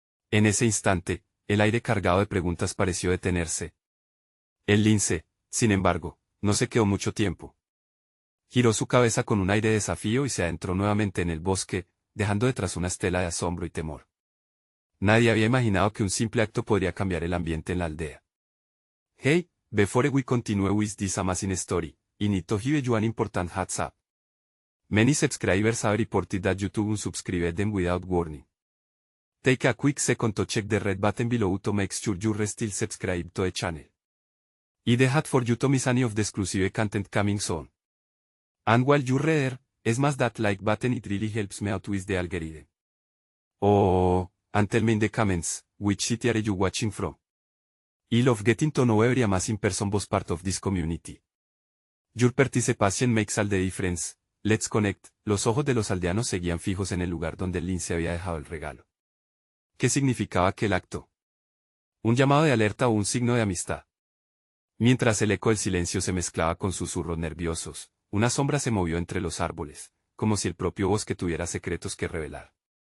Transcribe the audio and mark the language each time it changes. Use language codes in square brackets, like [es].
[es] En ese instante, el aire cargado de preguntas pareció detenerse. El lince, sin embargo, no se quedó mucho tiempo. Giró su cabeza con un aire de desafío y se adentró nuevamente en el bosque, dejando detrás una estela de asombro y temor. Nadie había imaginado que un simple acto podría cambiar el ambiente en la aldea. [en] Hey, before we continue with this amazing story, I need to give you an important heads up. Many subscribers have reported that YouTube unsubscribed them without warning. Take a quick second to check the red button below to make sure you're still subscribed to the channel. I'd hate for you to miss any of the exclusive content coming soon. And while you're there, smash that like button, it really helps me out with the algorithm. Oh, and tell me in the comments, which city are you watching from? I love getting to know every amazing person was part of this community. Your participation makes all the difference. Let's connect. [es] Los ojos de los aldeanos seguían fijos en el lugar donde el lince había dejado el regalo. ¿Qué significaba aquel acto? ¿Un llamado de alerta o un signo de amistad? Mientras el eco del silencio se mezclaba con susurros nerviosos, una sombra se movió entre los árboles, como si el propio bosque tuviera secretos que revelar.